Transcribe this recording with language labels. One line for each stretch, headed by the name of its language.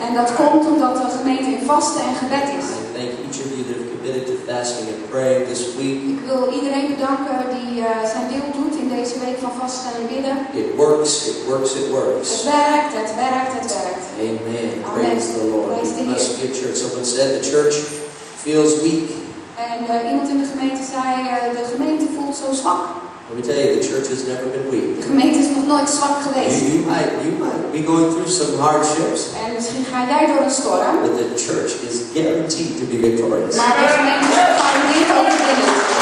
Dutch: En dat komt omdat de gemeente in vasten en gebed is.
English: I thank each of you that have committed to fasting and praying this week.
Dutch: Ik wil iedereen bedanken die zijn deel doet in deze week van vasten en bidden.
English: It works, it works, it works.
Dutch: Het werkt, het werkt, het werkt. Amen. Amen.
English: Praise the Lord. Praise the We must Lord. be a church. Someone said the church feels weak.
Dutch: En iemand in de gemeente zei, de gemeente voelt zo zwak.
English: Let me tell you, the church has never been weak.
Dutch: De gemeente is nog nooit zwak geweest.
English: You might be going through some hardships.
Dutch: En misschien ga jij door een storm.
English: But the church is guaranteed to be victorious.
Dutch: Maar de gemeente is gegarandeerd overwinnen.